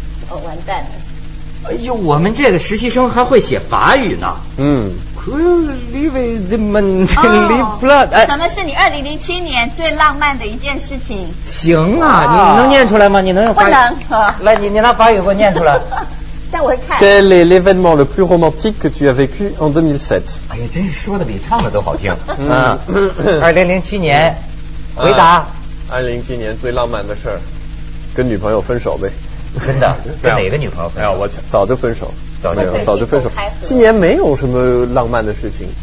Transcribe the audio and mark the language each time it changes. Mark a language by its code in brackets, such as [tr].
[zh] 完蛋了。哎呦，我们这个实习生还会写法语呢。 [en] Live the moment, live blood。 [zh] 什么是你2007年最浪漫的一件事情？行啊，你能念出来吗？你能用法语？不能。来，你拿法语给我念出来。 [fr] Quel est l'événement le plus romantique que tu as vécu en 2007？ [zh] 哎呀，真是说的比唱的都好听。 2007年，回答。 2007年最浪漫的事儿，跟女朋友分手呗。真的？跟哪个女朋友分手？我早就分手，早就分手。今年没有什么浪漫的事情。